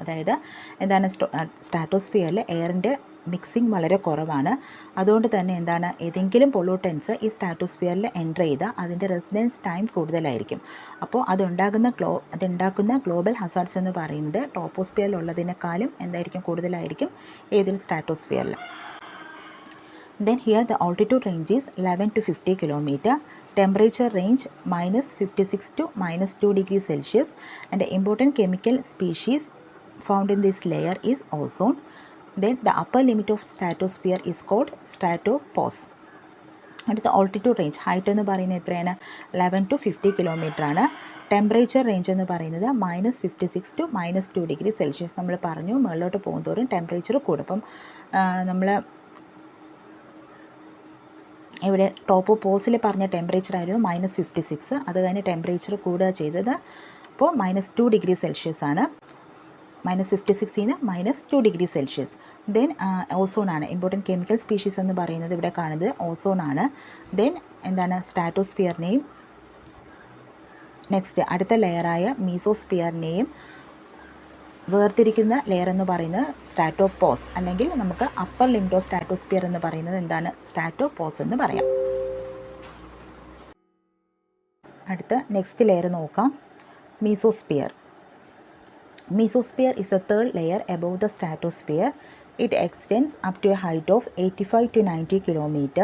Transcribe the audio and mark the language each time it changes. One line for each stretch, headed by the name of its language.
Malayalam: അതായത് എന്താണ്? സ്ട്രാറ്റോസ്ഫിയറിൽ എയറിൻ്റെ മിക്സിംഗ് വളരെ കുറവാണ്. അതുകൊണ്ട് തന്നെ എന്താണ്? ഏതെങ്കിലും പൊല്യൂട്ടൻസ് ഈ സ്ട്രാറ്റോസ്ഫിയറിൽ എൻ്റർ ചെയ്താൽ അതിൻ്റെ റെസിഡൻസ് ടൈം കൂടുതലായിരിക്കും. അപ്പോൾ അതുണ്ടാക്കുന്ന ഗ്ലോബൽ ഹസാർഡ്സ് എന്ന് പറയുന്നത് ട്രോപ്പോസ്ഫിയറിലുള്ളതിനേക്കാളും എന്തായിരിക്കും? കൂടുതലായിരിക്കും ഏതിൽ? സ്ട്രാറ്റോസ്ഫിയറിൽ.
English: Then here the altitude range is 11 to 50 km, temperature range -56 to -2 degrees Celsius, and the important chemical species found in this layer is ozone. Then the upper limit of stratosphere is called stratopause.
Malayalam: അടുത്ത altitude range, height എന്ന് പറയുന്നത് എത്രയാണ്? 11 to 50 kilometre ആണ്. Temperature range എന്ന് പറയുന്നത് -56 to -2 degree Celsius. നമ്മൾ പറഞ്ഞു മുകളിലോട്ട് പോകുന്തോറും ടെമ്പറേച്ചർ കൂടും. അപ്പം നമ്മൾ ഇവിടെ ടോപ്പോപോസിൽ പറഞ്ഞ ടെമ്പറേച്ചർ ആയിരുന്നു -56. അത് കഴിഞ്ഞ് ടെമ്പറേച്ചർ കൂടുക ചെയ്തത് അപ്പോൾ -2 ഡിഗ്രി സെൽഷ്യസ് ആണ്. -56 -2 ഡിഗ്രി സെൽഷ്യസ്. ദെൻ ഓസോൺ ആണ്. ഇമ്പോർട്ടൻറ്റ് കെമിക്കൽ സ്പീഷീസ് എന്ന് പറയുന്നത് ഇവിടെ കാണുന്നത് ഓസോൺ ആണ്. ദെൻ എന്താണ്? സ്ട്രാറ്റോസ്ഫിയറിനെയും നെക്സ്റ്റ് അടുത്ത ലെയറായ മീസോസ്ഫിയറിനെയും വേർതിരിക്കുന്ന ലെയർ എന്ന് പറയുന്നത് സ്ട്രാറ്റോപോസ്, അല്ലെങ്കിൽ നമുക്ക്
English: upper limit of stratosphere
Malayalam: എന്ന് പറയുന്നത് എന്താണ്? സ്ട്രാറ്റോപോസ് എന്ന് പറയാം. അടുത്ത നെക്സ്റ്റ് ലെയർ നോക്കാം, mesosphere.
English: Mesosphere is a third layer above the stratosphere. It extends up to a height of 85 to 90 km.